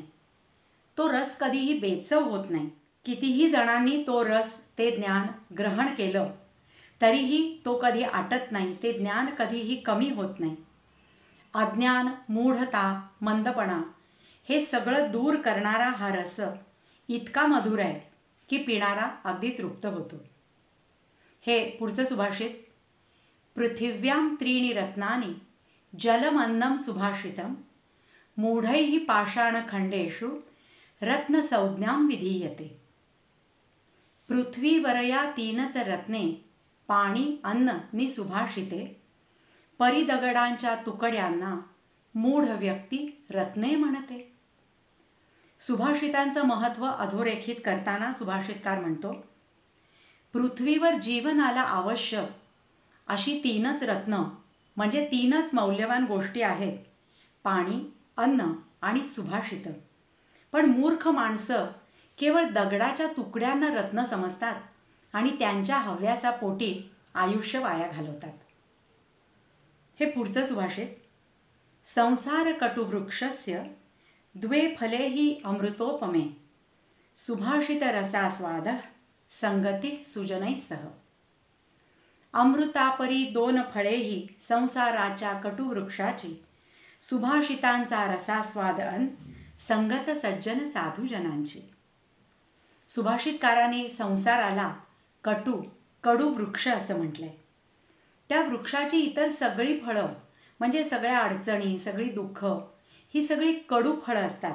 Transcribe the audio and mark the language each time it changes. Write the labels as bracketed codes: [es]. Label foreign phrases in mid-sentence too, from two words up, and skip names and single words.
[mr] तो रस कधीही बेचव होत नाही. कितीही जणांनी तो रस, ते ज्ञान ग्रहण केलं तरीही तो कधी आटत नाही, ते ज्ञान कधीही कमी होत नाही. अज्ञान, मूढता, मंदपणा हे सगळं दूर करणारा हा रस इतका मधुर आहे की पिणारा अगदी तृप्त होतो. हे पुढचं सुभाषित. [sa] पृथिव्यां त्रीणि रत्नानि जलमन्नं सुभाषितं मूढैः पाषाणखंडेषु रत्नसंज्ञां विधीयते. [mr] पृथ्वीवरया 3च रत्ने पाणी, अन्न नि सुभाषिते. परिदगडांच्या तुकड्यांना मूढ व्यक्ती रत्ने म्हणते. सुभाषितांचं महत्त्व अधोरेखित करताना सुभाषितकार म्हणतो, पृथ्वीवर जीवनाला आवश्यक अशी 3च रत्न म्हणजे 3च मौल्यवान गोष्टी आहेत, पाणी, अन्न आणि सुभाषितं. पण मूर्ख माणसं केवळ दगडाच्या तुकड्यांना रत्न समजतात आणि त्यांच्या हव्यासापोटी आयुष्य वाया घालवतात. हे पुढचं सुभाषित. [sa] संसार कटुवृक्षस्य द्वे फले हि अमृतोपमे सुभाषित रसास्वादः संगती सुजनैः सह. [mr] अमृतापरी 2 फळेही संसाराच्या कटुवृक्षाची, सुभाषितांचा रसास्वाद अन संगत सज्जन साधुजनांची. सुभाषितकाराने संसाराला कडू वृक्ष असं म्हटलंय. त्या वृक्षाची इतर सगळी फळं म्हणजे सगळ्या अडचणी, सगळी दुःख ही सगळी कडू फळं असतात.